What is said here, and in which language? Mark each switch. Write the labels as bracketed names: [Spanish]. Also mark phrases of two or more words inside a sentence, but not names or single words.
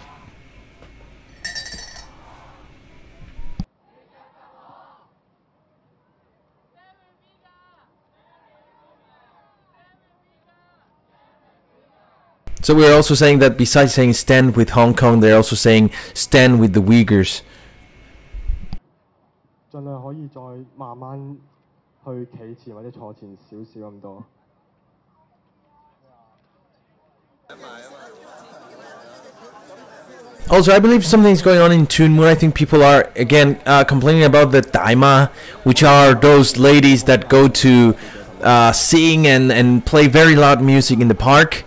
[English] So we're also saying that besides saying stand with Hong Kong, they're also saying stand with the Uyghurs. [Cantonese] 盡量可以再慢慢去企前或者坐前少少咁多。 [English] Also, I believe something's going on in Tuen Mun. I think people are again complaining about the daima, which are those ladies that go to sing and play very loud music in the park.